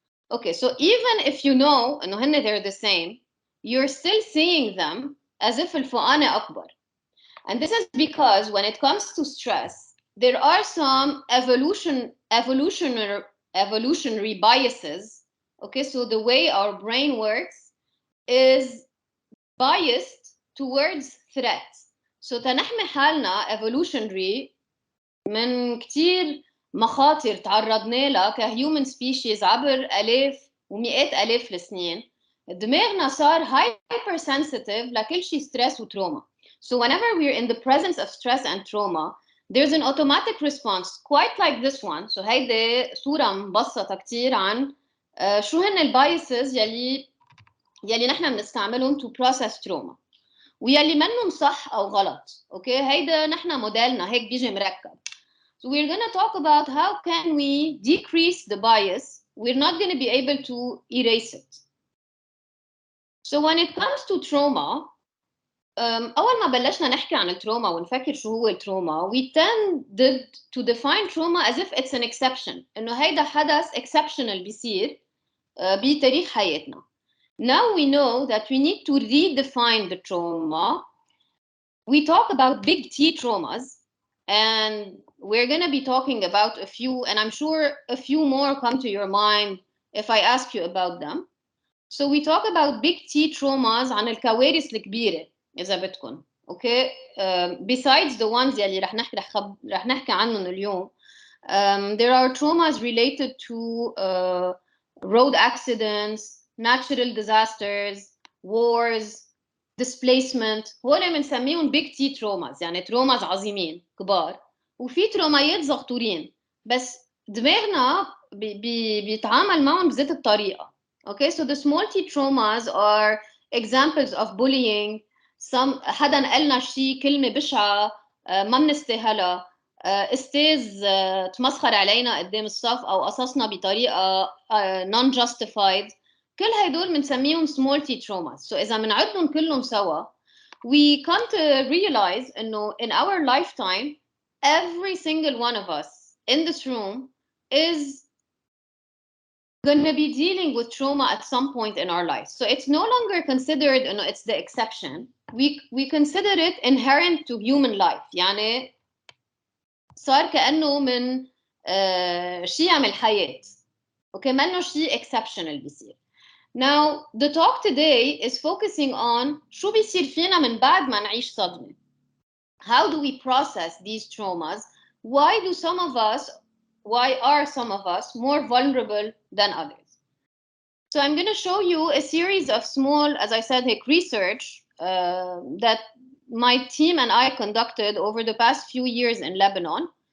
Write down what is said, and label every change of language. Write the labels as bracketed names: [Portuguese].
[English] Okay, so even if you know [Arabic] إنه هن [English] they're the same, you're still seeing them as if [Arabic] الفوقاني أكبر. [English] And this is because when it comes to stress, there are some evolutionary biases. Okay, so the way our brain works is biased towards threat. [Arabic] So تنحمي حالنا evolutionary من كتير مخاطر تعرضنا لها كهيومن سبيشيز عبر آلاف ومئات آلاف السنين. دماغنا صار hypersensitive لكل شيء stress وتروما. [English] So whenever we're in the presence of stress and trauma, there's an automatic response quite like this one. [Arabic] So هيدي صورة مبسطة كتير عن شو هن البايسز يلي نحن بنستعملهم [English] to process trauma. [Arabic] ويلي منهم صح أو غلط. Okay, هيدا نحن موديلنا هيك بيجي مركب. [English] So we're going to talk about how can we decrease the bias. We're not going to be able to erase it. So when it comes to trauma, [Arabic] أول ما بلشنا نحكي عن التروما ونفكر شو هو التروما, [English] we tended to define trauma as if it's an exception. [Arabic] إنه هيدا حدث exceptional بيصير بتاريخ حياتنا. [English] Now we know that we need to redefine the trauma. We talk about big T traumas, and we're going to be talking about a few, and I'm sure a few more come to your mind if I ask you about them. So we talk about big T traumas [Arabic] عن الكوارث الكبيرة إذا بدكم. [English] Okay, besides the ones [Arabic] اللي رح نحكي عنهم اليوم, [English] there are traumas related to road accidents, natural disasters, wars, displacement. [Arabic] هول بنسميهم [English] big T traumas, [Arabic] يعني traumas عظيمين كبار. وفي ترومايات صغطورين بس دماغنا بيتعامل معهم بذات الطريقة. [English] Okay, so the small T traumas are examples of bullying. [Arabic] حدا قالنا شيء كلمة بشعة, ما بنستاهلها، استاذ تمسخر علينا قدام الصف او قصصنا بطريقه [English] non justified. [Arabic] كل هدول بنسميهم [English] small t traumas. so [Arabic] اذا بنعدهم كلهم سوا [English] we come to realize انه in our lifetime every single one of us in this room is going to be dealing with trauma at some point in our life. So it's no longer considered, you know, it's the exception. We consider it inherent to human life. [Arabic] يعني صار كأنه من شيء من الحياة. Okay, منه شيء exceptional بيصير. [English] Now, the talk today is focusing on [Arabic] شو بيصير فينا من بعد ما نعيش صدمة. [English] How do we process these traumas? Why are some of us more vulnerable than others? So I'm going to show you a series of small, as I said, research that my team and I conducted over the past few years in Lebanon.